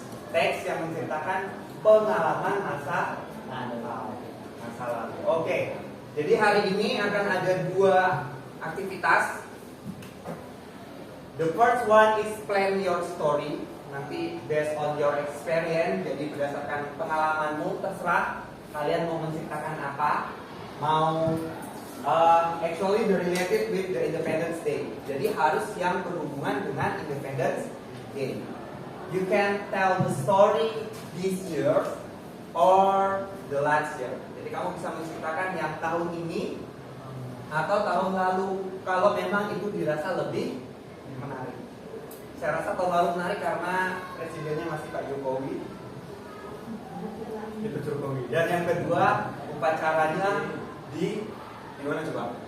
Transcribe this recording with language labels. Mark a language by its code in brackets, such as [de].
[id] Teks yang menceritakan pengalaman masa lalu. Oke. Jadi hari ini akan ada 2 aktivitas. [en] The first one is plan your story. [id] Nanti [en] based on your experience, [id] jadi berdasarkan pengalamanmu terserah kalian mau menceritakan apa. Mau [en] actually related with the Independence Day. [id] Jadi harus yang berhubungan dengan Independence Day. [en] You can tell the story this year or the last year. [id] Jadi kamu bisa menceritakan yang tahun ini atau tahun lalu kalau memang itu dirasa lebih menarik. Saya rasa tahun lalu menarik karena presidennya masih Pak Jokowi. Dan yang kedua, upacaranya di mana coba?